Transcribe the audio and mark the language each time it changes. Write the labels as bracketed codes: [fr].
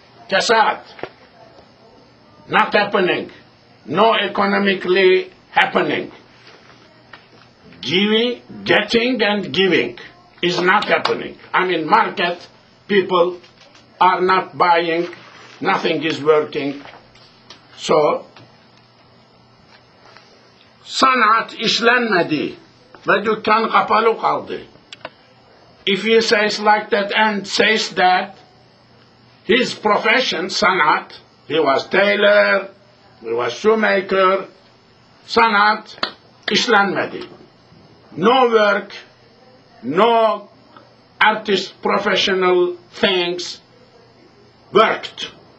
[en] Kasad. Not happening. No economically happening. Giving, getting and giving is not happening. I mean, market, people are not buying, nothing is working. [tr] So, sanat işlenmedi ve dükkan kapalı kaldı. [en] If he says like that and says that his profession, sanat, he was tailor, he was shoemaker, [tr] sanat işlenmedi. [en] No work, no artist professional things worked.